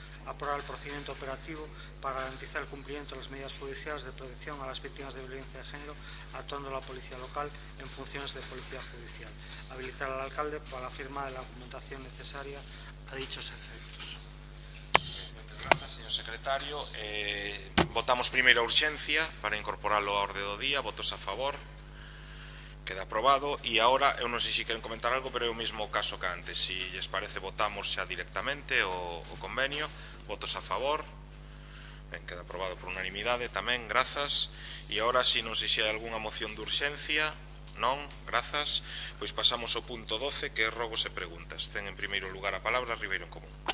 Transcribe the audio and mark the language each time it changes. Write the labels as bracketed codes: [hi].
[es] Aprobar el procedimiento operativo para garantizar el cumplimiento de las medidas judiciales de protección a las víctimas de violencia de género, actuando la policía local en funciones de policía judicial. Habilitar al alcalde para la firma de la documentación necesaria a dichos efectos. [gl] Moitas grazas, señor secretario. Votamos primeiro a urxencia para incorporarlo á orde do día. Votos a favor. Queda aprobado. E agora, eu non sei se queren comentar algo, pero é o mesmo caso que antes. Si lles parece, votamos xa directamente o convenio. Votos a favor. Ben, queda aprobado por unanimidade tamén, grazas. E agora, si non sei se hai algunha moción de urxencia. Non, grazas. Pois pasamos ao punto 12, que é rogos e preguntas. Ten en primeiro lugar a palabra Ribeiro en Común.